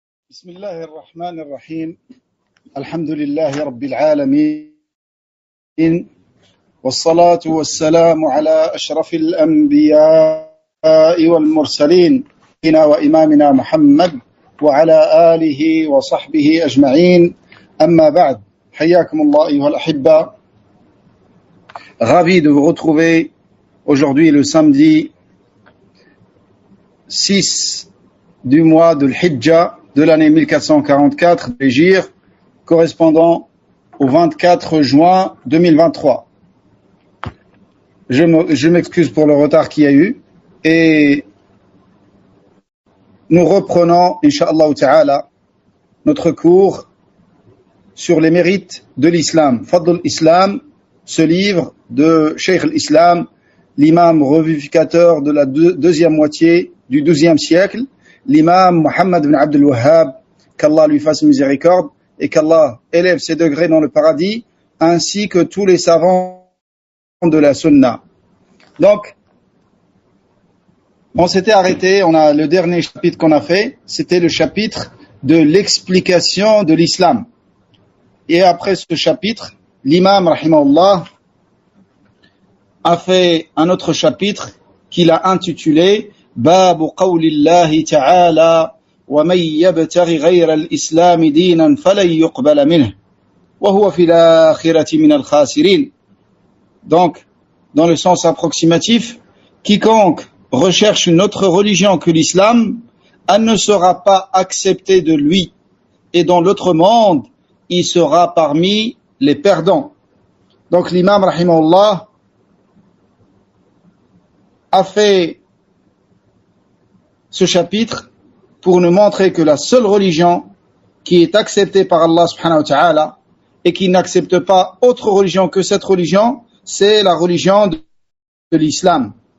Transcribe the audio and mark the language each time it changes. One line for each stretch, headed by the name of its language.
Arabic: بسم الله الرحمن الرحيم الحمد لله رب العالمين والصلاة والسلام على أشرف الأنبياء والمرسلين وإمامنا محمد وعلى آله وصحبه أجمعين أما بعد حياكم الله أيها الأحبة.
French: Ravi de vous retrouver aujourd'hui le samedi 6 du mois de l'Hijjah de l'année 1444 de l'Hégire, correspondant au 24 juin 2023. Je m'excuse pour le retard qu'il y a eu et nous reprenons, Inch'Allah Ta'ala, notre cours sur les mérites de l'islam. Fadl al-Islam, ce livre de Cheikh al-Islam, l'imam revivificateur de la deuxième moitié du XIIe siècle, l'imam Muhammad ibn Abdul Wahhab, qu'Allah lui fasse miséricorde et qu'Allah élève ses degrés dans le paradis, ainsi que tous les savants de la sunna. Donc, on s'était arrêté, le dernier chapitre qu'on a fait, c'était le chapitre de l'explication de l'islam. Et après ce chapitre, l'imam, rahimahullah, a fait un autre chapitre qu'il a intitulé
Arabic: باب قول الله تعالى ومن يبتغ غير الإسلام دينا فلن يقبل منه وهو في الآخرة من الخاسرين.
French: Donc, dans le sens approximatif, quiconque recherche une autre religion que l'islam, elle ne sera pas acceptée de lui, et dans l'autre monde, il sera parmi les perdants. Donc l'imam rahimahullah a fait ce chapitre pour nous montrer que la seule religion qui est acceptée par Allah subhanahu wa ta'ala et qui n'accepte pas autre religion que cette religion, c'est la religion de l'islam.